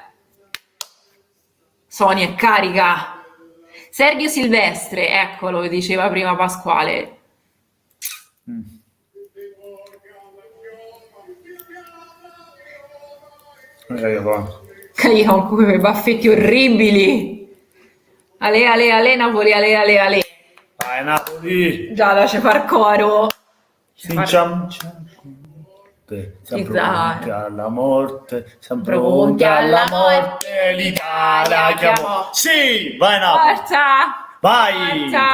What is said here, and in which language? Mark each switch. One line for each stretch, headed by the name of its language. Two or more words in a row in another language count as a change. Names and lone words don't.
Italian: Sonia è carica. Sergio Silvestre, eccolo, diceva prima Pasquale. Io con quei baffetti orribili. Ale, ale, ale, Napoli, ale, ale, ale. Vai Napoli! Già, lascia far coro. Siamo pronti alla morte, siamo pronti alla morte, l'Italia chiamò. Sì, vai Napoli! Forza! Vai, Forza!